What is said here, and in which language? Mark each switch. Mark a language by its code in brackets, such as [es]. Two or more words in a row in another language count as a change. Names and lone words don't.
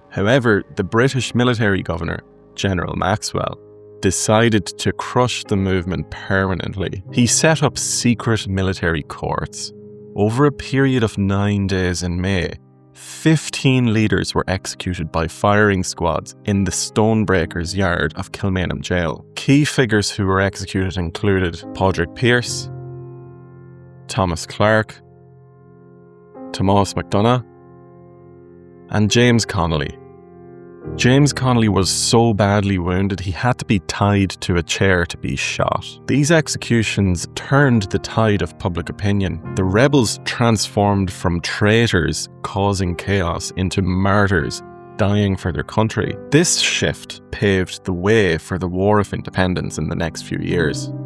[en] However, the British military governor, General Maxwell, decided to crush the movement permanently. He set up secret military courts. Over a period of 9 days in May, 15 leaders were executed by firing squads in the Stonebreakers yard of Kilmainham Jail. Key figures who were executed included Padraig Pearse, Thomas Clarke, Tomás McDonagh, and James Connolly. James Connolly was so badly wounded he had to be tied to a chair to be shot. These executions turned the tide of public opinion. The rebels transformed from traitors causing chaos into martyrs dying for their country. This shift paved the way for the War of Independence in the next few years.